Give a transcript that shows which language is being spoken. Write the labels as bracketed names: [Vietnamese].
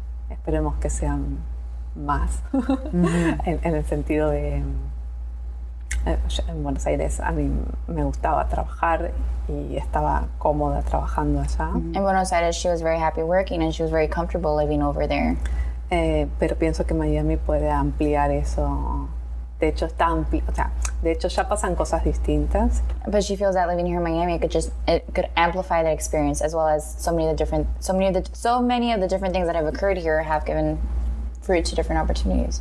[Spanish] Esperemos que sean más, en el sentido de en Buenos Aires a mí me gustaba trabajar y estaba cómoda trabajando allá. [English] In Buenos Aires, she was very happy working and she was very comfortable living over there. [Spanish] Pero pienso que Miami puede ampliar eso. De hecho está de hecho ya pasan cosas distintas. [English] But she feels that living here in Miami it could amplify that experience, as well as so many of the different things that have occurred here have given fruit to different opportunities.